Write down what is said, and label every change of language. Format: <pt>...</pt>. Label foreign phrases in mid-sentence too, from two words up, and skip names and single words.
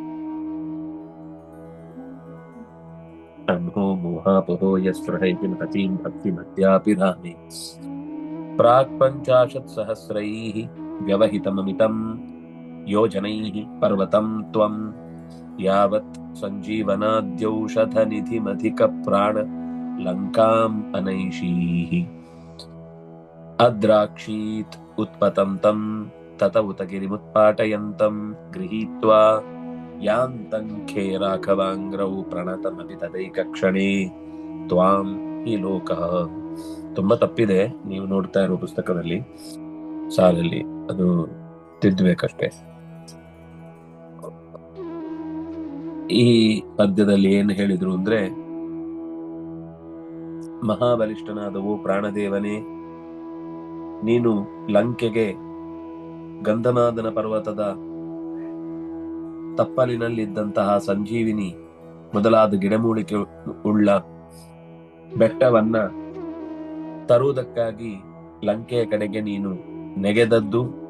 <sa>ಅನ್ಹೋ ಮೋಹಾಪಹೋ ಯಸ್ಪೃಹೈತಿ ಮಹತೀಂ ಭಕ್ತಿಮದ್ಯಾಪಿ ಧಾಮಿ ಪ್ರಾಕ್ ಪಂಚಾಶತ್ ಸಹಸ್ರೈಃ ವ್ಯವಹಿತಮಮಿತಂ ಯೋಜನೈಃ ಪರ್ವತಂ ತ್ವಂ ಯಾವತ್ ಸಂಜೀವನಾದ್ಯೌಷಧನಿಧಿಮಧಿಕ ಪ್ರಾಣ ಲಂಕಾಂ ಅನೈಷೀಃ ಅದ್ರಾಕ್ಷೀತ್ ಉತ್ಪತಂ ತಂ ತತ ಉತಗಿರಿಮುತ್ಪಾಟಯಂತಂ ಗೃಹೀತ್ವಾ ಯಾಂತಂ ಖೇ ರಾಘವಾಂಗ್ರೌ ಪ್ರಣತಮಪಿ ತದೈಕ ಕ್ಷಣೇ ತ್ವಾಂ ಹಿ ಲೋಕಃ.</sa> <kn>ತುಂಬಾ ತಪ್ಪಿದೆ, ನೀವು ನೋಡ್ತಾ ಇರೋ ಪುಸ್ತಕದಲ್ಲಿ ಸಾಲಲ್ಲಿ ಅದು ತಿದ್ದಬೇಕಷ್ಟೇ. ಈ ಪದ್ಯದಲ್ಲಿ ಏನು ಹೇಳಿದ್ರು ಅಂದ್ರೆ, ಮಹಾಬಲಿಷ್ಠನಾದವು ಪ್ರಾಣದೇವನೇ, ನೀನು ಲಂಕೆಗೆ ಗಂಧಮಾದನ ಪರ್ವತದ ತಪ್ಪಲಿನಲ್ಲಿದ್ದಂತಹ ಸಂಜೀವಿನಿ ಮೊದಲಾದ ಗಿಡಮೂಲಿಕೆ ಉಳ್ಳ ಬೆಟ್ಟವನ್ನ ತರುವುದಕ್ಕಾಗಿ ಲಂಕೆಯ ಕಡೆಗೆ ನೀನು ನೆಗೆದದ್ದು.</kn>